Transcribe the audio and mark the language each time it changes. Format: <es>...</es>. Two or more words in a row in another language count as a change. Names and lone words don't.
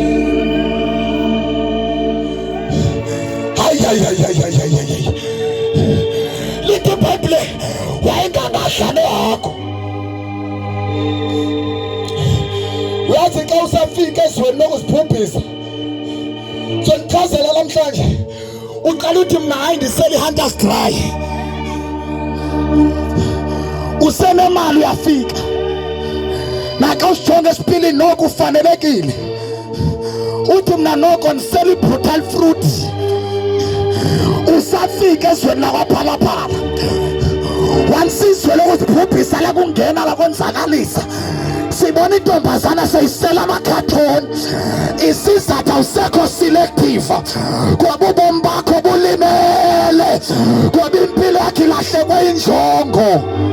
<xh>Hayi. Lithi iBhayibheli wayengangadla nehagu. Uyazi xa usafika ezweni lokuzibhubhisa, so ndichazela namhlanje, uqala uthi mna hayi ndisela i-Hunters Dry, usenemali uyafika, naxa usijonge esipilini noko ufanelekile, uthi mna noko ndisela i-brutal fruit, usafika ezweni lakwaphalaphala. Once izwe lokuzibhubhisa lakungena lakonzakalisa, sibona intombazana seyisela amakhathoni. Isizathu awusekho selective, ngoba ubomi bakho bulimele, ngoba impilo yakho ilahlekwe injongo.</xh>